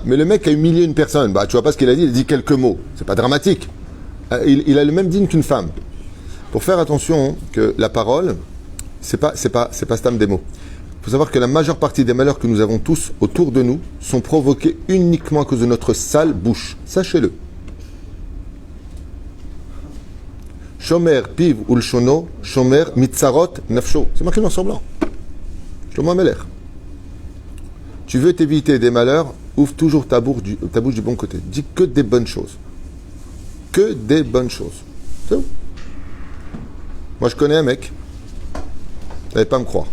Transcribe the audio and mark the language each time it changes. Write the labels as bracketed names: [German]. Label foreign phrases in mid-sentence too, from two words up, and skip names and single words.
[French] Mais le mec a humilié une personne. Bah, tu vois pas ce qu'il a dit, il a dit quelques mots. C'est pas dramatique. Il a le même digne qu'une femme. Pour faire attention que la parole, c'est pas stam des mots. Il faut savoir que la majeure partie des malheurs que nous avons tous autour de nous sont provoqués uniquement à cause de notre sale bouche. Sachez-le. [Hebrew] שומר פיו ולשונו, שומר מצרות נפשו. [French] C'est marqué noir sur blanc. Shlomo Amelech. Tu veux t'éviter des malheurs, ouvre toujours ta bouche du bon côté. Dis que des bonnes choses. Que des bonnes choses. C'est où? Moi, je connais un mec. Vous n'allez pas à me croire.